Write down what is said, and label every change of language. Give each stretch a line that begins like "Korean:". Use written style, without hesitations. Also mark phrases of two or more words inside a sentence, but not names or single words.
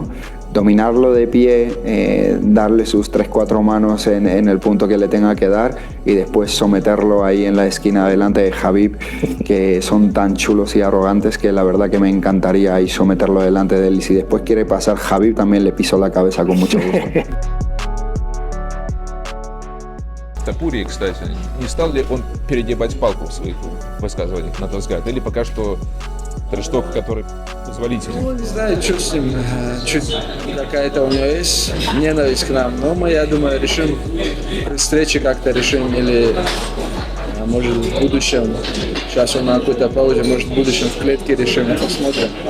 Spanish: Dominarlo de pie, darle sus 3-4 manos en el punto que le tenga que dar y después someterlo ahí en la esquina delante de Khabib, que son tan chulos y arrogantes que la verdad que me encantaría ahí someterlo delante de él. Y si después quiere pasar Khabib, también le piso la cabeza con mucho gusto.
Russian: Топурии, кстати, не стал ли он перегибать палку в своих высказываниях, на твой взгляд? Или пока что трешток, который позволительный? Ну, не знаю, что с ним, чуть какая-то у него есть ненависть к нам, но мы, я думаю, решим при встрече как-то решим, или может в будущем, сейчас он на какой-то паузе, может в будущем в клетке решим, посмотрим.